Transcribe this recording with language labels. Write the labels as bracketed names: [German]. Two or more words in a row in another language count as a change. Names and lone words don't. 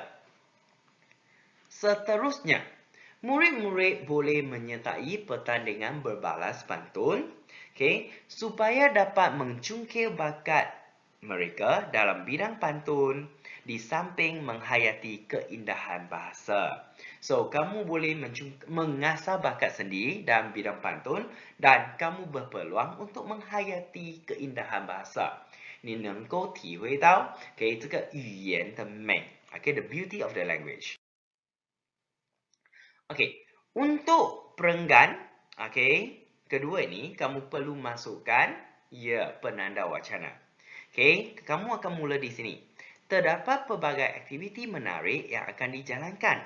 [Malay] Seterusnya, murid-murid boleh menyertai pertandingan berbalas pantun supaya dapat mencungkil bakat mereka dalam bidang pantun di samping menghayati keindahan bahasa. So, kamu boleh mengasah bakat sendiri dalam bidang pantun dan kamu berpeluang untuk menghayati keindahan bahasa. [Chinese] 你能够体会到这个语言的美 [English] the beauty of the language. [Malay] Untuk perenggan kedua ini kamu perlu masukkan penanda wacana. Kamu akan mula di sini. Terdapat pelbagai aktiviti menarik yang akan dijalankan.